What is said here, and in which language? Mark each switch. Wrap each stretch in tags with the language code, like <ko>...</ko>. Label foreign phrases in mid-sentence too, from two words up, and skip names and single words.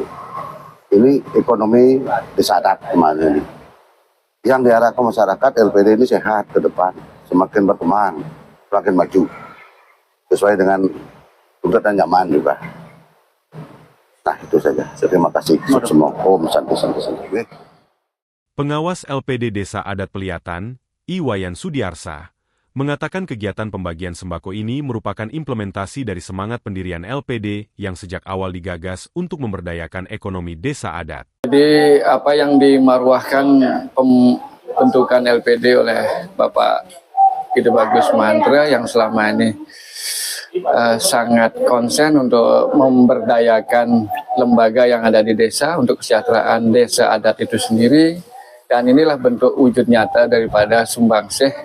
<id>Ini ekonomi desa adat kemana ini. Yang diarahkan masyarakat LPD ini sehat ke depan, semakin berkembang, semakin maju, sesuai dengan tuntutan zaman juga. Nah, itu saja. Terima kasih. Semua</id> <sa>Om Santi.</sa> <id>Pengawas LPD Desa Adat Peliatan, Iwayan Sudiarsa, mengatakan kegiatan pembagian sembako ini merupakan implementasi dari semangat pendirian LPD yang sejak awal digagas untuk memberdayakan ekonomi desa adat. Jadi apa yang dimarwahkan pembentukan LPD oleh Bapak Ide Bagus Mantra yang selama ini sangat konsen untuk memberdayakan lembaga yang ada di desa untuk kesejahteraan desa adat itu sendiri, dan inilah bentuk wujud nyata daripada sumbangsih</id>